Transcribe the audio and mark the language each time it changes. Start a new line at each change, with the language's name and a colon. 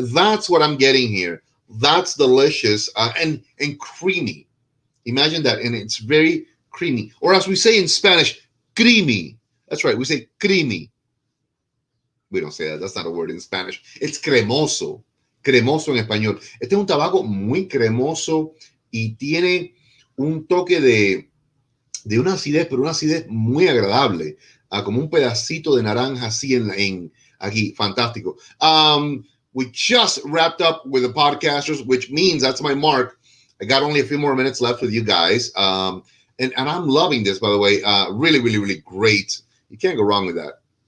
English: That's what I'm getting here. That's delicious and creamy. Imagine that, and it's very creamy, or as we say in Spanish, creamy. That's right, we say creamy. We don't say that. That's not a word in Spanish.
Spanish: It's cremoso. Cremoso en español. Este es un tabaco muy cremoso y tiene un toque de una acidez, pero una acidez muy agradable, como un pedacito de naranja así en aquí, fantástico.
English: We just wrapped up with the podcasters, which means that's my mark. I got only a few more minutes left with you guys, and I'm loving this, by the way. Really, really, really great. You can't go wrong with that.